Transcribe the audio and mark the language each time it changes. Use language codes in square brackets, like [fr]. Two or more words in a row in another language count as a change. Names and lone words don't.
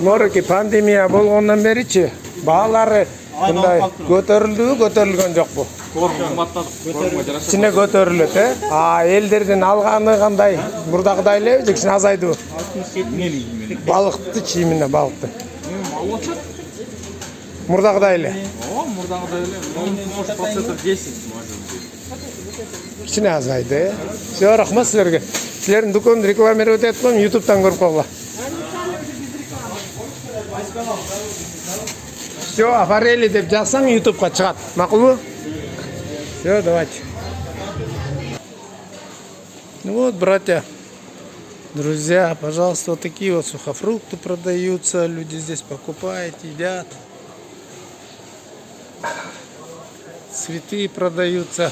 [ky] Морки пандемия болгондон беричи баалары мындай көтөрүлгөн жокпу? Кичине көтөрүлөт, элдердин алганы кандай? Мурдагыдай эле же кичине азайдыбы? Балыкты чийимине, балыкты. Мурдагыдай эле. Мурдагыдай эле, [ru] может, процентов 10 может. [ky] Кичине азайды. Все, рахмат силерге. Силердин дүкөнүн рекламировать этип коем, YouTube'дан көрүп койгула. [ru] Все, форели [ky] деп жазсаң YouTube'га чыгат. Макулбу? [ru] Все, давайте. Ну вот, братья, друзья, пожалуйста, вот такие вот сухофрукты продаются. Люди здесь покупают, едят. Цветы продаются.